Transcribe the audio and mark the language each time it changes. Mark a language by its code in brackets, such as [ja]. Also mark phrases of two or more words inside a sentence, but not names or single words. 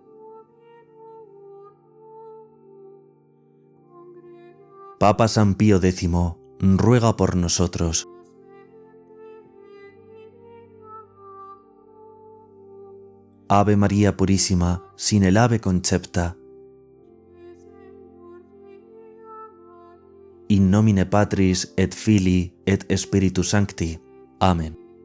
[es] Papa San Pío X, ruega por nosotros. Ave María Purísima, sin el ave concepta. [la] In nomine Patris et Filii et Spiritus Sancti. [es] Amén.